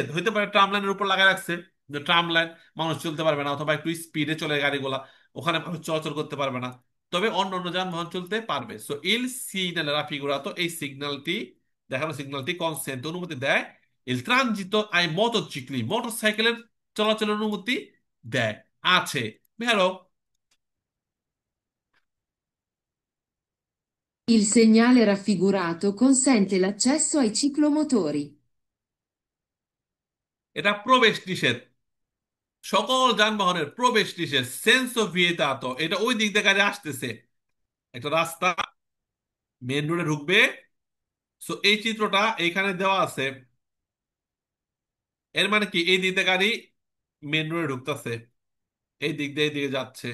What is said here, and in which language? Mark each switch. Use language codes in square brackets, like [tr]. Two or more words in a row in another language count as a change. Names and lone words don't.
[bn] হইতে পারে [en] tram line [bn] উপর লাগাই রাখছে যে [en] tram line, [bn] মানুষ চলতে পারবে না, অথবা একটু স্পিডে চলে গাড়িগুলা, ওখানে মানুষ চলাচল করতে পারবে না, তবে অন্য অন্য যানবাহন চলতে পারবে। সো [it] il segnale raffigurato, [bn] এই সিগন্যালটি, দেখানো সিগন্যালটি কনসেন্ট অনুমতি দেয়, [it] il transito ai motocicli, [bn] মোটর সাইকেলের চলাচলের অনুমতি দেয়, আছে। ভেরো। [it] Il segnale raffigurato consente l'accesso ai ciclomotori. [bn] এটা প্রবেশ নিষেধ, সকল যানবাহনের প্রবেশ নিষেধ, [it] senso vietato, [bn] এটা ওই দিক দিয়ে গাড়ি আসতেছে, একটা রাস্তা মেন রোডে ঢুকবে। সো এই চিত্রটা এইখানে দেওয়া আছে, এর মানে কি, এই দিক দিয়ে গাড়ি মেন রোডে ঢুকতেছে, এই দিক দিয়ে এই দিকে যাচ্ছে।